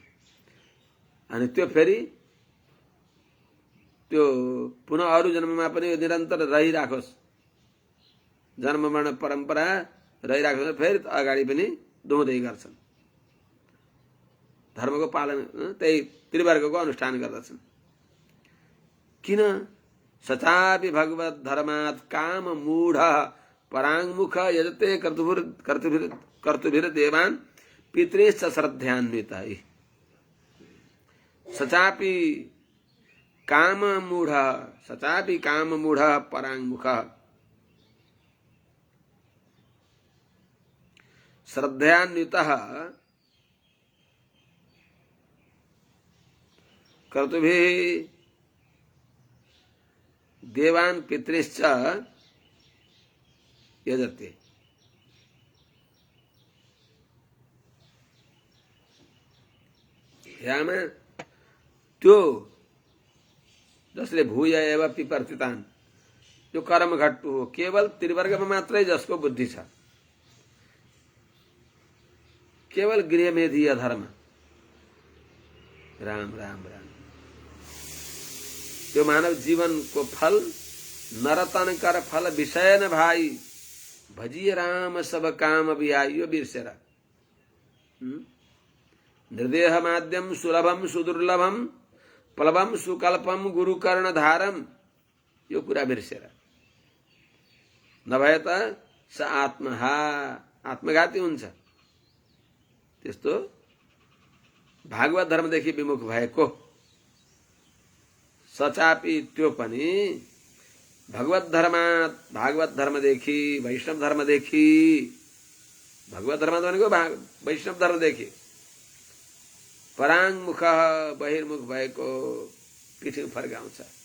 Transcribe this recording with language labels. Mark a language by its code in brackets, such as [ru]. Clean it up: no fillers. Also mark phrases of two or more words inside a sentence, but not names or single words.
[ne] अनि त्यो फेरि त्यो पुनः अरू जन्ममा पनि निरन्तर रहिराखोस्, जन्म मरण परम्परा रहिराखोस्, फेरि अगाडि पनि दोहोँदै गर्छन्। धर्मको पालन त्यही त्रिवर्गको अनुष्ठान गर्दछन्। किन? [sa] सचापि भगवत धर्मात् काम मूढ पराङ्मुख यजते कर्तुभिर देवान् पितृश्च श्रद्धान्वितः। सचापि काम मूढ पराङ्मुख श्रद्धान्वितः कर्तुभिः देवान् पितृश्च यजते। [ne] यामा त्यो जसले [sa] भूय एव पिपर्तितान्, [ne] जो कर्मघट्टु हो, केवल त्रिवर्गमा मात्रै जसको बुद्धि छ, केवल गृहमेधीय धर्म, राम राम राम, त्यो मानव जीवनको फल [awa] नरतन कर फल विषय न भाई, भजिए राम सब काम बिहाई, [ne] यो बिर्सेर [sa] निर्देह माध्यम सुलभम सुदुर्लभम प्लवम सुकल्पम गुरुकर्ण धारम, [ne] यो कुरा बिर्सेर नभए त स आत्मघाती हुन्छ। त्यस्तो भागवत धर्मदेखि विमुख भएको सचापि त्यो पनि भागवत धर्मदेखि वैष्णव धर्मदेखि, भागवत धर्म भनेको वैष्णव धर्मदेखि पराङ्मुख बहिर्मुख भएको पिठी फर्काउँछ।